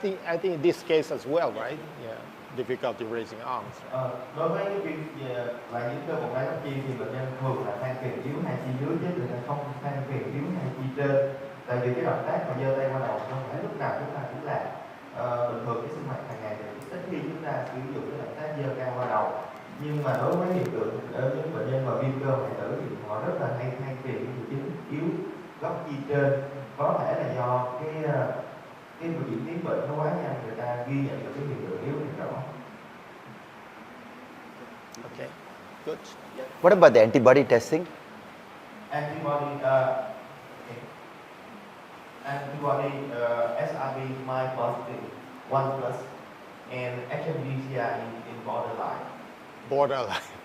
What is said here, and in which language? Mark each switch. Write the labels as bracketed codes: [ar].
[en] I think this case as well, right? Yeah, difficulty raising arms. [vi] Đối với cái việc là những cơ bụng đáy thấp chi thì bệnh nhân thường là than phiền yếu hai chi dưới chứ người ta không than phiền yếu hai chi trên. Tại vì cái động tác mà giơ tay qua đầu không phải lúc nào chúng ta cũng làm. Bình thường cái sinh hoạt hàng ngày thì ít khi chúng ta sử dụng cái động tác giơ cao qua đầu. Nhưng mà đối với hiện tượng ở những bệnh nhân mà viêm cơ hoại tử thì họ rất là hay than phiền những triệu chứng yếu góc chi trên. Có thể là do cái diễn tiến bệnh nó quá nhanh, người ta ghi nhận được cái hiện tượng yếu thì rõ. [en] Okay, good. What about the antibody testing? Antibody SRB Myopathy 1+ and HCM-city in borderline. Borderline.